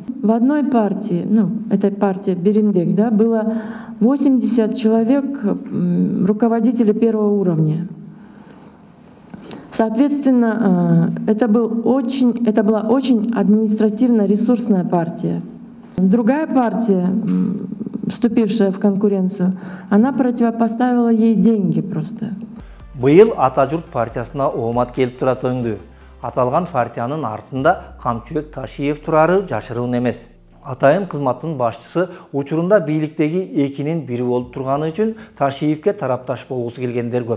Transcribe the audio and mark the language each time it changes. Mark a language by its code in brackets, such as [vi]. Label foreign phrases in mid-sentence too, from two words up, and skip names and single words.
[ru] В одной партии, это партия Биримдек, да, было 80 человек, руководителей первого уровня. Соответственно, это была очень административно-ресурсная партия. Другая партия, вступившая в конкуренцию, она противопоставила ей деньги просто. [ky] Быйыл Ата журт партиясына оомат келип турат өңдү. Аталган партиянын артында Камчыбек Ташиев турары жашыруун эмес. Атайын кызматтын башчысы учурунда бийликтеги экинин бири болуп турганы үчүн Ташиевке тарапташ болгусу келгендер көп.